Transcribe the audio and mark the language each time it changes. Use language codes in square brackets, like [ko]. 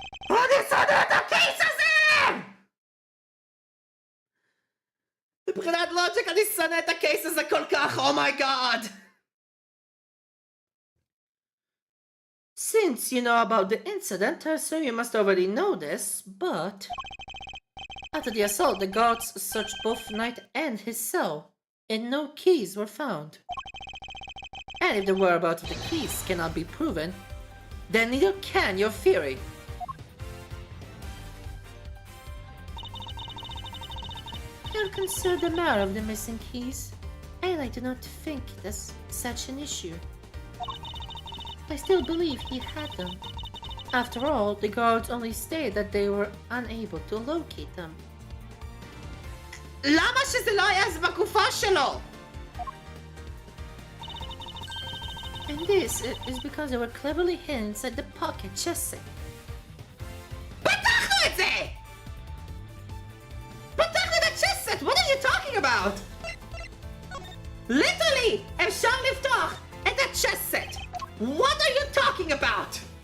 [he] אני שונא את הקייס הזה! מבחינת לוג'יק אני שונא את הקייס הזה כל כך, אומייגאד! [en] Since you know about the incident, I assume you must already know this, but... After the assault, the guards searched both Knight and his cell. and no keys were found. And if the whereabouts of the keys cannot be proven, then neither can your theory. Don't consider the matter of the missing keys, and I do not think it is such an issue. I still believe he had them. After all, the guards only stated that they were unable to locate them. [he] למה שזה לא היה אז בגופה שלו? [en] And this is because they were cleverly hidden inside the pocket chest set. [he] פתחנו את זה! פתחנו את הצ'סט! [en] What are you talking about? Literally! [he] אפשר לפתוח את הצ'סט! [en] What are you talking about?